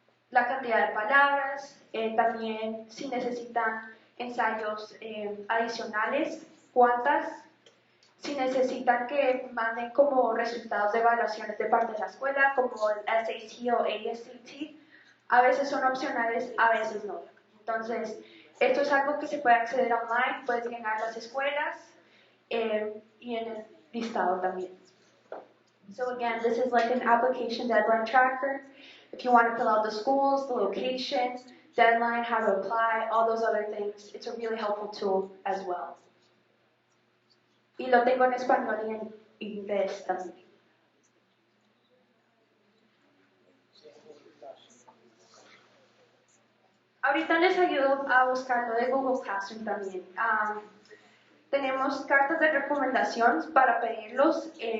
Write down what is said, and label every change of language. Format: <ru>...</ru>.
<es>la cantidad de palabras, también si necesitan ensayos adicionales, cuántas, si necesitan que manden como resultados de evaluaciones de parte de la escuela, como el SAT o ASCT, a veces son opcionales, a veces no. Entonces, esto es algo que se puede acceder online, puedes llenar las escuelas y en el listado también.</es> <en>So again, this is like an application deadline tracker. If you want to fill out the schools, the location, deadline, how to apply, all those other things, it's a really helpful tool as well.</en> <es>Y lo tengo en español y en inglés también. Ahorita les ayudo a buscarlo de Google Classroom también. Tenemos cartas de recomendación para pedirlos.</es>